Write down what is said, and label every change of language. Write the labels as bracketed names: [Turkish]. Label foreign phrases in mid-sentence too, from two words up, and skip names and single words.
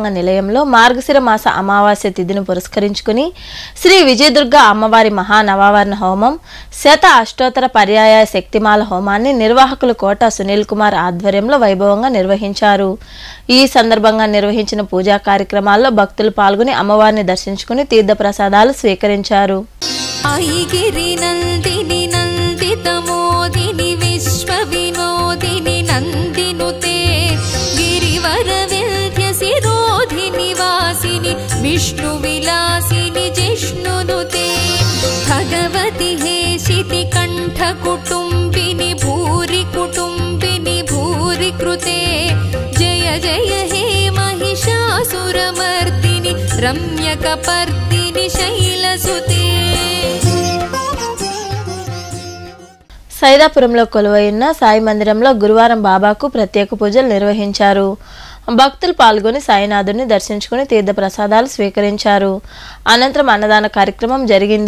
[Telugu] నిలయంలో మార్గశిర మాస అమావాస్య తిథిని పురస్కరించుకుని శ్రీ విజయదుర్గ అమ్మవారి మహానవావరణ హోమం, శత అష్టోత్తర పర్యాయ శక్తిమాల హోమాన్ని నిర్వాహకులు కోట సునీల్ కుమార్ ఆధ్వర్యంలో వైభవంగా నిర్వహించారు. ఈ సందర్భంగా నిర్వహించిన పూజా కార్యక్రమాల్లో భక్తులు పాల్గొని అమ్మవారిని దర్శించుకుని తీర్థ ప్రసాదాలు స్వీకరించారు. [Sanskrit] विष्णु विलासिनि जिष्णुनुते भगवति हेशिति कंठ कुटुंबिनि भूरि कुटुंबिनि भूरि कृते जय जय हे महिषासुरमर्दिनि रम्यकपर्दिनि शैलसुते [Telugu] సైదాపురంలో కొలువైన సాయి మందిరంలో గురువారం బాబాకు ప్రత్యేక పూజలు నిర్వహించారు. భక్తులు పాల్గొని సాయినాథుని దర్శించుకుని తీర్థ ప్రసాదాలు స్వీకరించారు. అనంతరం అన్నదాన కార్యక్రమం జరిగింది.